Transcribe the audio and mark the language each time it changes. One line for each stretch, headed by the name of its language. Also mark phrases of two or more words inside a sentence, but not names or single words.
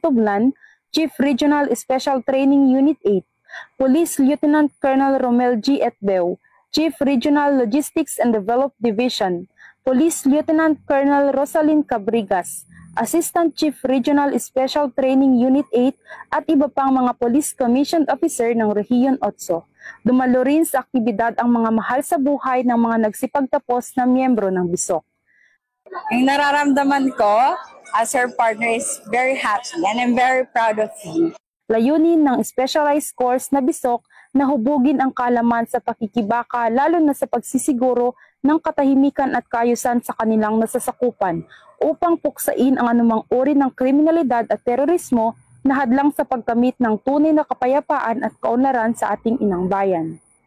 Filipino: Tublan, Chief Regional Special Training Unit 8, Police Lieutenant Colonel Romel G. Etbeo, Chief Regional Logistics and Development Division, Police Lieutenant Colonel Rosalind Cabrigas, Assistant Chief Regional Special Training Unit 8 at iba pang mga Police Commissioned Officer ng Rehiyon 8. Dumalo rin sa aktibidad ang mga mahal sa buhay ng mga nagsipagtapos na miyembro ng BISOC. Yung nararamdaman ko
English: as her partner is very happy and I'm very proud of him.
Filipino: Layunin ng specialized course na BISOC na hubugin ang kaalaman sa pakikibaka lalo na sa pagsisiguro ng katahimikan at kaayusan sa kanilang nasasakupan upang puksain ang anumang uri ng kriminalidad at terorismo na hadlang sa pagkamit ng tunay na kapayapaan at kaunlaran sa ating inang bayan.